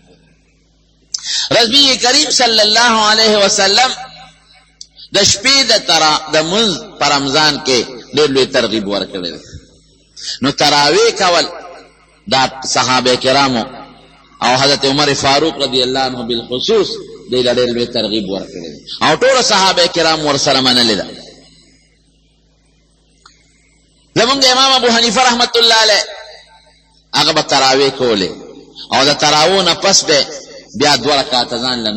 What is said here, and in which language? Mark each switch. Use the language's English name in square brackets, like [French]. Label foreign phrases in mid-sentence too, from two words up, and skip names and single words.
[Pashto] رسول کریم [Arabic] صلی الله علیه وسلم [Pashto] د شپې د منځ په رمضان کې ډېر لوی ترغیب ورکړی نو تراویح کول دا صحابه کرامو او حضرت عمر فاروق [Arabic] رضی اللہ عنہ [Pashto] بالخصوص دی له ډېر لوی ترغیب ورکړی او ټول صحابه کرام ورسره منلې ده زمونږ امام ابو حنیفه [Arabic] رحمت الله علیه [Pashto] هغه به تراویح کولې او د تراویح نه پس به بیا 2 رکعاته ځان له